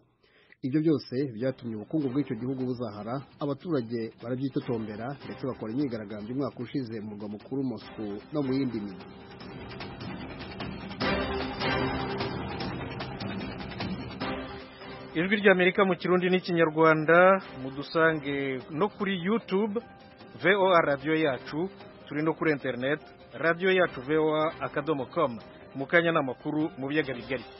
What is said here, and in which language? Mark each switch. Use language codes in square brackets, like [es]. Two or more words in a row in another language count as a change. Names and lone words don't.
[rw] Ibyo byose byatumye ubukungu bw'icyo gihugu buzahara, abaturage barabyitotombera ndetse bakora imyigaragambyo umwaka ushize mu murwa mukuru Moscow no mu yindi mijyi. Ijwi ry'Amerika mu Kirundi n'Ikinyarwanda, mudusange no kuri YouTube VOA radio yacu, turi no kuri internet radio yacu voa.com. Mukanya n'amakuru mu biyaga bigari.